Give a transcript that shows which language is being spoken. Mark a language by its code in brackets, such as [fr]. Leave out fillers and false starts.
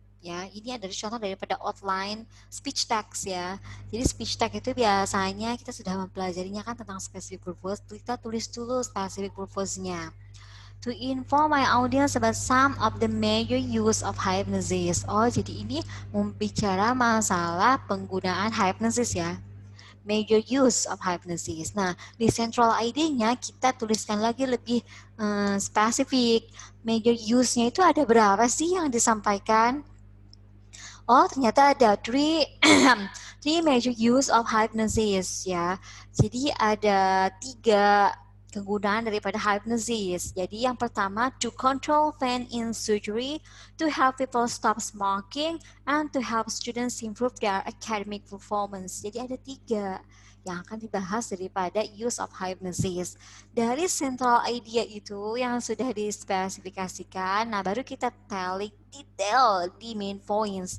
[id] Ya, ini adalah contoh daripada outline speech text ya. Jadi speech text itu biasanya kita sudah mempelajarinya kan tentang specific purpose. Kita tulis dulu specific purpose-nya. [en] To inform my audience about some of the major use of hypnosis. [id] Oh, jadi ini membicara masalah penggunaan hypnosis ya. [en] Major use of hypnosis. [id] Nah, di central ID-nya kita tuliskan lagi lebih spesifik. Major use-nya itu ada berapa sih yang disampaikan? Oh, ternyata ada [en] three major use of hypnosis ya. [id] Jadi ada 3 kegunaan daripada hypnosis. Jadi yang pertama, [en] to control pain in surgery, to help people stop smoking, and to help students improve their academic performance. [id] Jadi ada 3 yang akan dibahas daripada use of hypnosis. Dari central idea itu yang sudah dispesifikasikan, nah baru kita telling detail di main points.